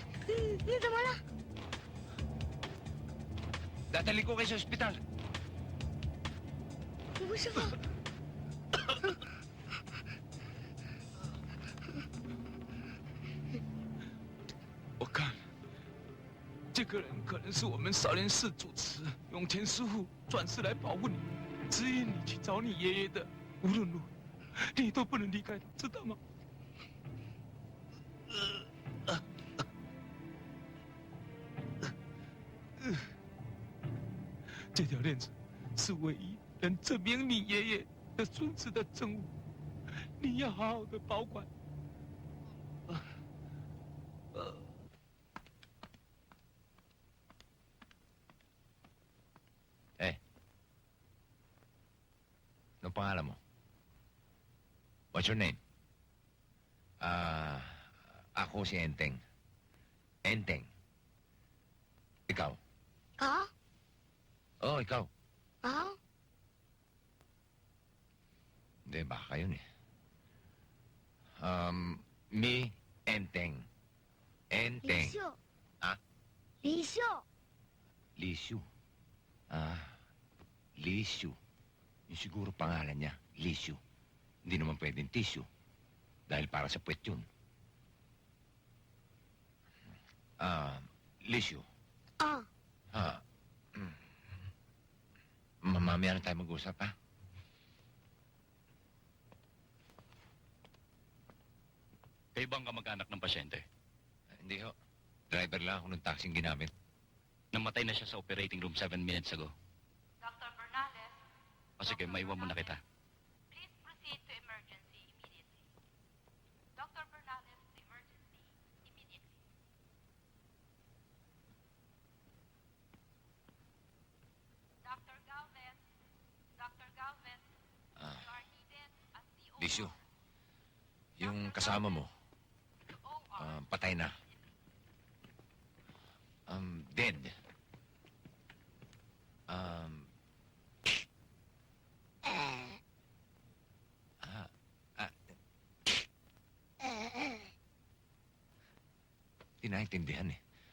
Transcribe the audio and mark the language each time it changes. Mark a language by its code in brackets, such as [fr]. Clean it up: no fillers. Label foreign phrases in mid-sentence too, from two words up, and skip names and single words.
[zh] 你怎么了？ [tl] Dadali ko kayo sa ospital. [zh] 吴师傅，我看，这个人可能是我们少林寺主持永乾师傅转世来保护你，指引你去找你爷爷的。无论如何，你都不能离开他，知道吗？这条链子是唯一能证明你爷爷的孙子的证物，你要好好的保管。 [tl] Anong pangalan mo? [en] What's your name? [tl] Ako si Enteng. Enteng. Ikaw? 啊 Oo, ikaw. 啊， Hindi, baka yun eh. [en] Me, Enteng. [zh] 李 Enteng. 秀。啊？李秀。 [tl] Lisyu. Lisyu. Yung siguro pangalan niya, Lisyu. Hindi naman pwedeng tissue. Dahil para sa puwet yun. Lisyu. 啊， Mamaya na tayo mag-usap, ha? Kayo bang kamag-anak ng pasyente? Hindi ho. Driver lang ako ng taxing ginamit. Namatay na siya sa [en] operating room [tl] 7 [en] minutes ago. Dr. Bernales, [tl] O sige, maiwan muna kita. [en] please proceed to emergency immediately. Dr. Bernales, to emergency immediately. Dr. Galvez, Dr. Galvez, Ah, you are needed at the OR. [tl] Lisyu. Yung kasama mo, [en] OR. [tl] patay na. Dead. Di naintindihan eh.